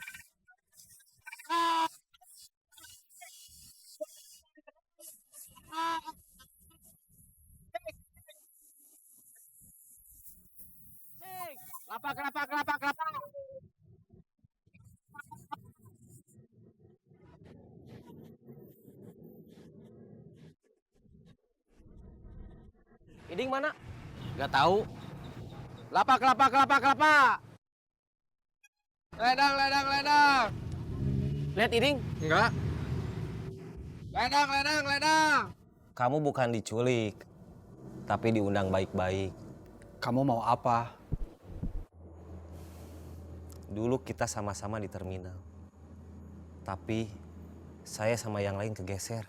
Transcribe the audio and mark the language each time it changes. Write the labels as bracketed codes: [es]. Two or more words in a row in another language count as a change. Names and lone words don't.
[id] Kelapa, kelapa, kelapa, kelapa. Iding mana? Gak tahu. Kelapa, kelapa, kelapa, kelapa. Ledang, ledang, ledang. Lihat Iding. Enggak. Ledang, ledang, ledang. Kamu bukan diculik, tapi diundang baik-baik. Kamu mau apa? Dulu kita sama-sama di terminal. Tapi saya sama yang lain kegeser.